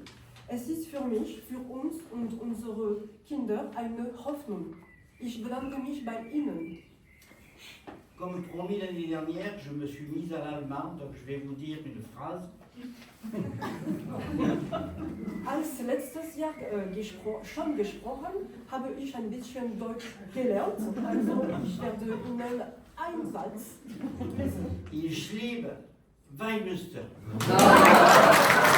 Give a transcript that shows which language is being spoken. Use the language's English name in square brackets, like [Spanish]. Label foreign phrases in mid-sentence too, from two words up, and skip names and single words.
[German] Es ist für mich, für uns und unsere Kinder eine Hoffnung. Ich bedanke mich bei Ihnen. [French] Comme promis l'année dernière, je me suis mise à l'allemand, donc je vais vous dire une phrase. [German] Als letztes Jahr schon gesprochen, habe ich ein bisschen Deutsch gelernt. Also ich werde Ihnen einen Satz lesen. Ich liebe Weihmüster.